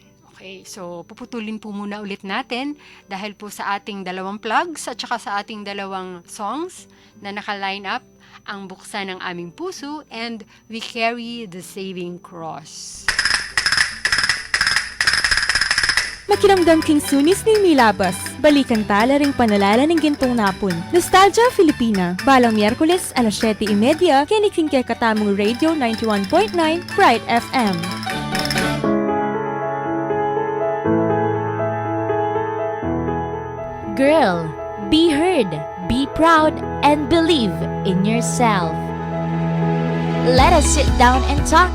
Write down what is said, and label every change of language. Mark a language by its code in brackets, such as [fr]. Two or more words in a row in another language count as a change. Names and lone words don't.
[tl] Okay, so puputulin po muna ulit natin dahil po sa ating dalawang plugs at saka sa ating dalawang songs na naka-line up ang Buksan ng Aming Puso and We Carry the Saving Cross. [pam] Makiramdam king sunis ning milabas. Balikan tala ring panalala ng gintong napon. Nostalgia Filipina. Balang Miyerkules, alas 7:30, kiniking kay Katamong Radio 91.9, Bright FM. [en] Girl, be heard, be proud, and believe in yourself. Let us sit down and talk.